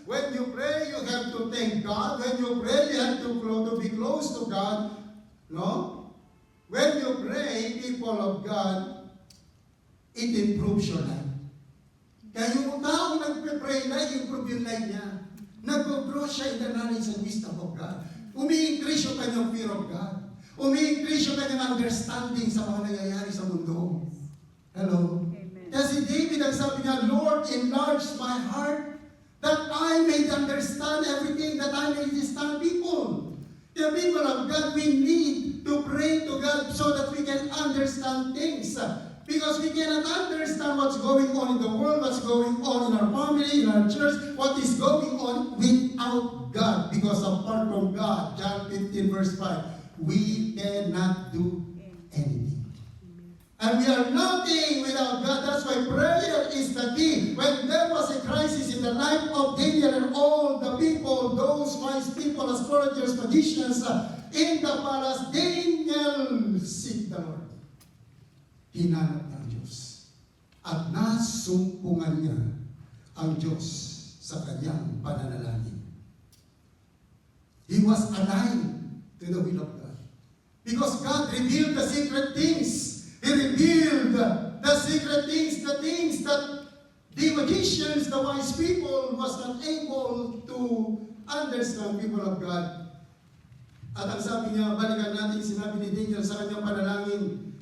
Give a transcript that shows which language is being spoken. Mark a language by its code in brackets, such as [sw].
[en] When you pray, you have to thank God. When you pray, you have to be close to God. No? When you pray, people of God, it improves your life. [tl] Kaya yung taong nagpe-pray na, improve yung life niya. Nag-grow siya [en] in the knowledge and wisdom of God. [tl] Umi-increase yung kanyang [en] fear of God. [tl] Umi-increase yung kanyang understanding sa mga nangyayari sa mundo. [en] Hello? Amen. [tl] Kasi David, ang sabi niya, [en] Lord, enlarge my heart that I may understand everything, that I may understand people. The people of God, we need to pray to God so that we can understand things. Because we cannot understand what's going on in the world, what's going on in our family, in our church, what is going on without God. Because apart from God, John 15 verse 5, we cannot do anything. And we are nothing without God. That's why prayer is the key. When there was a crisis in the life of Daniel and all the people, those wise people, astrologers, magicians, in the palace, Daniel seek the Lord. [tl] Hinanap ng Diyos. At nasumpungan niya ang Diyos sa kanyang pananalangin. [en] He was aligned to the will of God. Because God revealed the secret things. He revealed the secret things, the things that the magicians, the wise people, was not able to understand, people of God. [tl] At ang sabi niya, balikan natin, sinabi ni Daniel sa kanyang panalangin,